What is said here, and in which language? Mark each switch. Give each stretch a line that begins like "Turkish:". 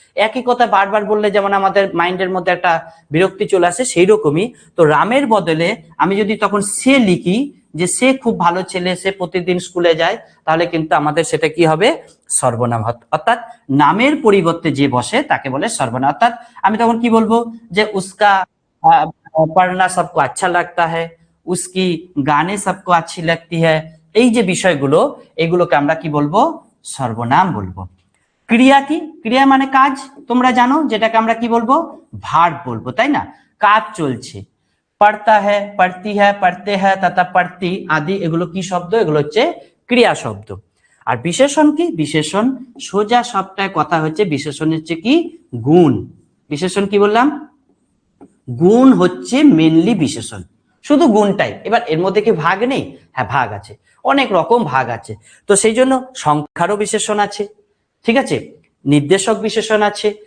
Bangla: একই কথা বারবার বললে যেমন আমাদের মাইন্ডের মধ্যে একটা বিরক্তি চলে আসে, সেই রকমই তো রামের বদলে আমি যদি তখন সে লিখি যে সে খুব ভালো ছেলে, সে প্রতিদিন স্কুলে যায়, তাহলে কিন্তু আমাদের সেটা কি হবে? সর্বনাম। অর্থাৎ নামের পরিবর্তে যে বসে তাকে বলে সর্বনাম। অর্থাৎ আমি তখন কি বলবো?
Hindi: যে উস্কা पढ़ना सबको अच्छा लगता है, उसकी गाने सबको अच्छी लगती है,
Bangla: এই যে বিষয়গুলো এগুলোকে আমরা কি বলবো? সর্বনাম বলবো। ক্রিয়া কি? ক্রিয়া মানে কাজ, তোমরা জানো, যেটাকে আমরা কি বলবো? ভার্ব বলবো, তাই না? কাজ চলছে।
Hindi: पढ़ता है, पढ़ती है, पढ़ते हैं तथा पढ़ती आदि
Bangla: এগুলো কি শব্দ? এগুলো হচ্ছে ক্রিয়া শব্দ। আর বিশেষণ কি? বিশেষণ সোজা সবটায় কথা হচ্ছে বিশেষণ হচ্ছে কি? গুণ। বিশেষণ কি বললাম? গুণ হচ্ছে মেনলি বিশেষণ, শুধু গুণটাই। এবার এর মধ্যে কি ভাগ নেই? হ্যাঁ ভাগ আছে, অনেক রকম ভাগ আছে। তো সেই জন্য সংখ্যারও বিশেষণ আছে, ঠিক আছে, নির্দেশক বিশেষণ আছে।